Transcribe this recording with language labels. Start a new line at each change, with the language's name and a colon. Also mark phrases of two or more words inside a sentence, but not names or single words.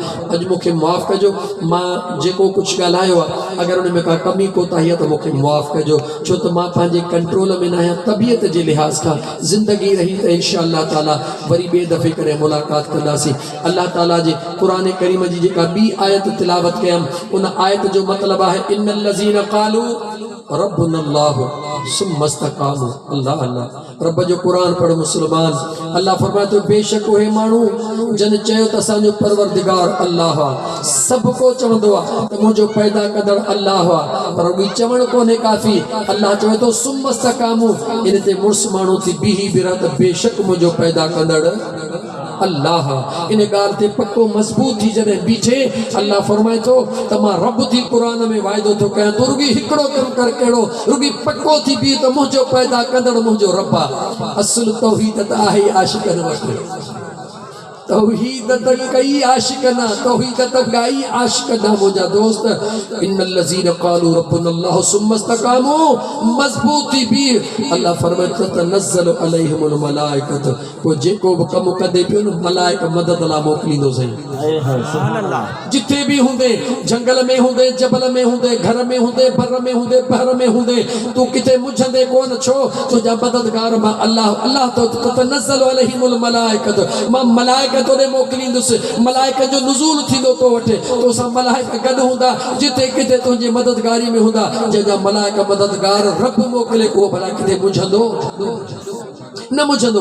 Sindhi: अॼु मूंखे माफ़ कजो मां जेको कुझु ॻाल्हायो आहे अगरि उन में का कमी कोताही आहे त मूंखे माफ़ कजो। छो त मां पंहिंजे कंट्रोल में न आहियां तबियत जे लिहाज़ खां। ज़िंदगी रही त
Arabic: إن شاء الله تعالى
Sindhi: वरी ॿिए दफ़े करे मुलाक़ात कंदासीं। अल्लाह ताला जे क़ुरान करीम जी जेका ॿी आयत तिलावत कयमि उन आयत जो मतिलबु आहे
Arabic: إن الذين قالوا ربنا الله ثم استقاموا.
Sindhi: अल्लाह अल्लाह रब जो कुरान पढ़ मुसलमान। अल्लाह फरमाए तो बेशक उहे माण्हू जन चयो त असांजो परवरदिगार अल्लाह आहे। सभु को चवंदो आहे त मुंहिंजो पैदा कंदड़ अल्लाह आहे पर उहो चवण कोन्हे काफ़ी। अल्लाह चवे थो
Arabic: ثم استقاموا.
Sindhi: इन ते मुड़ुस माण्हू थी बीही बि रह त बेशक मुंहिंजो पैदा कंदड़ अल्लाह। इन ॻाल्हि ते पक्को मज़बूत थी जॾहिं बीठे अल्लाह फरमाए थो त मां रब थी क़ुरान में वाइदो थो कयां तूं रुॻी हिकिड़ो कमु कर। कहिड़ो? रुॻी पक्को थी बीह त मुंहिंजो पैदा कंदड़ मुंहिंजो रब आहे। असुल तौहीद त आहे आशिक़नि वटि। तौहीद त कई आशिक़ना तौहीद त गाई आशिक़ना मुंहिंजा दोस्त।
Arabic: إن الذين قالوا ربنا الله ثم استقاموا
Sindhi: मज़बूत थी बीह। अल्लाह फरमाए थो
Arabic: تنزل عليهم الملائكة.
Sindhi: को जेको बि कमु कंदे पियो न मलाइक मदद लाइ मोकिलींदो सही। जिथे भी होंदे जंगल में होंदे जबल में होंदे घर में होंदे बर में होंदे बहर में होंदे तू किथे मुझंदे कोन छो तुझा मददगार मां अल्लाह। अल्लाह तो
Arabic: تنزل عليهم الملائكة
Sindhi: मां मलाइक तोड़े मोकिलींदुसि। मलाइक जो नुज़ूल थींदो तो वठे तो सां मलाइक गॾु हूंदा जिथे किथे तुंहिंजी मददगारी में हूंदा। जंहिंजा मलाइक मददगार रब मोकिले उहो भला किथे मुझंदो न मुझंदो।